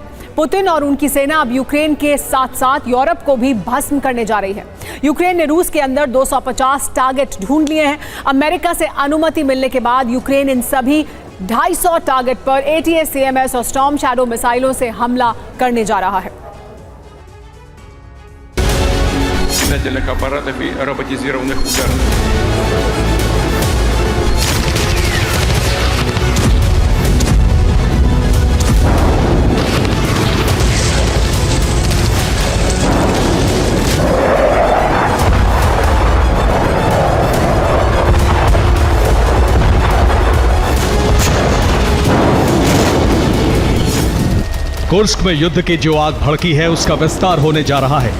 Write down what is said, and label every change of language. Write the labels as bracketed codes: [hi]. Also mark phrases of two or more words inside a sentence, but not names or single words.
[hi] पुतिन और उनकी सेना अब यूक्रेन के साथ साथ यूरोप को भी भस्म करने जा रही है। यूक्रेन ने रूस के अंदर 250 टारगेट ढूंढ लिए हैं। अमेरिका से अनुमति मिलने के बाद यूक्रेन इन सभी 250 टारगेट पर ATACMS और स्टॉर्म शैडो मिसाइलों से हमला करने जा रहा है। [ru] летательных аппаратов и роботизированных ударных. [hi] कुर्स्क में युद्ध की जो आग भड़की है उसका विस्तार होने जा रहा है।